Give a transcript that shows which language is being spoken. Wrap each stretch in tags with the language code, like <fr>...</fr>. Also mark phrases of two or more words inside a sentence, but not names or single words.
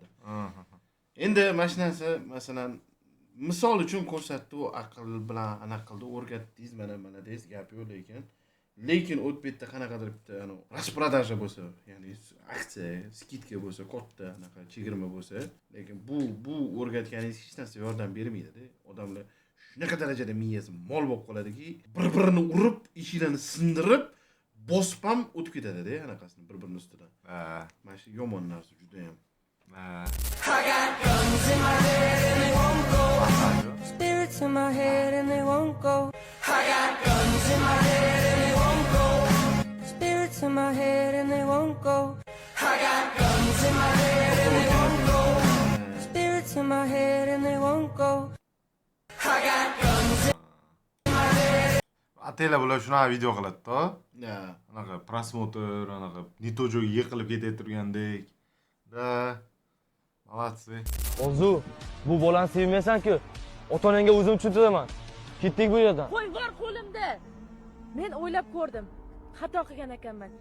<uz>Endi mashinasi, masalan, misol uchun ko'rsatdi, u aql bilan anaqa qildi, o'rgatdingiz, mana deyiz, gap yo'q lekin o'tib bitta qanaqadir bitta rasprodaja bo'lsa, ya'ni aksiya, skidka bo'lsa, katta anaqa chegirma bo'lsa, lekin bu o'rgatganingiz hech narsa yordam bermaydi-da. Odamlar shunaqa darajada miyasi mol bo'lib qoladiki, bir-birini urib, eshiklarni sindirib, bosib ham o'tib ketadi-da, anaqasini bir-birini ustidan. Mana shu yomon narsa juda ham.</uz> <en>Spirits in my head and they won't go. I got guns in my head and they won't go. Spirits in my head and they won't go. I got guns in my head and they won't go. Spirits in my head and they won't go. I got guns in my head.</en> <uz>Atela bular shunaqa video qiladi-da. Anaqa prosmotr, anaqa nitojoga yiqilib ketayotgandek.</uz> <ru>Da Молодцы.</ru> <uz>Ozu, bu bolani sevmaysan-ku. Ota-onangga o'zim tushuntiraman. Ketdik bu yerdan. Qo'y bor qo'limda. Men o'ylab ko'rdim. Xato qilgan ekanman.</uz>